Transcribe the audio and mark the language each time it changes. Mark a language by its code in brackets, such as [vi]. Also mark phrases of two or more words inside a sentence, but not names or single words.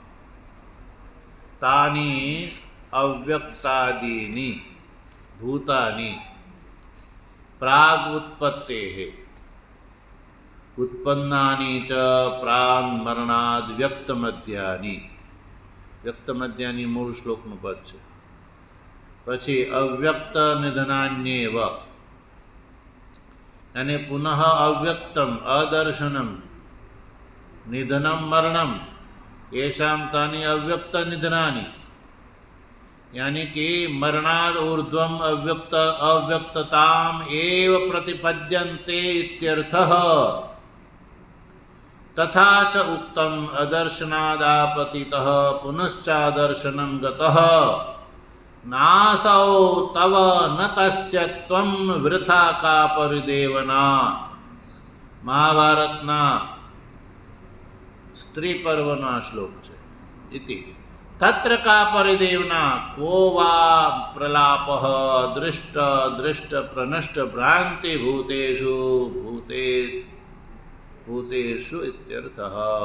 [sa] તાની અવ્યક્તાદિની ભૂતાની પ્રાગ ઉત્પત્તેઃ ઉત્પન્નાની ચ પ્રાગ મરણાદ વ્યક્તમધ્યાની. [gu] વ્યક્તમધ્યાની મૂળ શ્લોકનું પદ છે. [sa] પછી અવ્યક્ત નિધનાન્યેવ, અને પુનઃ અવ્યક્તમ અદર્શનમ નિધનમ મરણમ येषां तानि अव्यक्त निधनानि, [hi] यानी कि [sa] मरणाद ऊर्ध्वम अव्यक्तताम एव प्रतिपद्यन्ते इत्यर्थः. तथा च उक्तम अदर्शनादापतितः पुनश्चादर्शनं गतः नासौ तव न तस्य त्वं वृथा का परिदेवना. [gu] મહાભારતના સ્ત્રી પર્વનો આ શ્લોક છે. [sa] ઇતિ તત્ર કા પરિદેવના કો વા પ્રલાપ દૃષ્ટ દૃષ્ટ પ્રનષ્ટ ભ્રાંતિ ભૂતેષુ ભૂતેષુ ઇત્યર્થઃ.